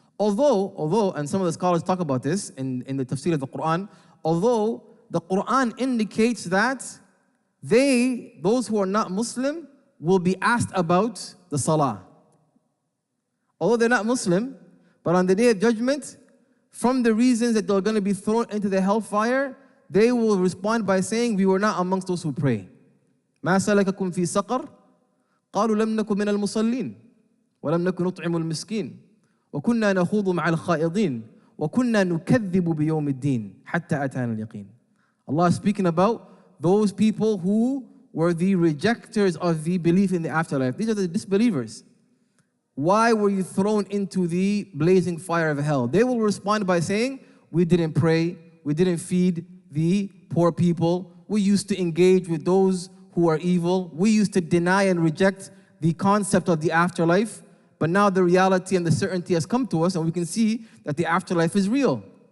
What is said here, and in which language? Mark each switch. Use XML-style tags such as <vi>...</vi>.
<en>Although, and some of the scholars talk about this in the tafsir of the Quran, although the Quran indicates that those who are not Muslim, will be asked about the salah. Although they're not Muslim, but on the Day of Judgment, from the reasons that they're going to be thrown into the hellfire, they will respond by saying, we were not amongst those who pray.</en> <ar>مَا سَلَكَكُمْ فِي سَقَرٍ قَالُوا لَمْ نَكُ مِنَ الْمُصَلِّينَ وَلَمْ نَكُ نُطْعِمُ الْمِسْكِينَ وَكُنَّا نَخُوضُ مَعَ الْخَائِضِينَ وَكُنَّا نُكَذِّبُ بِيَوْمِ الدِّينِ حَتَّى أَتَانَا الْيَقِينَ.</ar> <en>Allah is speaking about those people who were the rejectors of the belief in the afterlife. These are the disbelievers. Why were you thrown into the blazing fire of hell? They will respond by saying, we didn't pray, we didn't feed the poor people, we used to engage with those who are evil, we used to deny and reject the concept of the afterlife, but now the reality and the certainty has come to us and we can see that the afterlife is real.</en>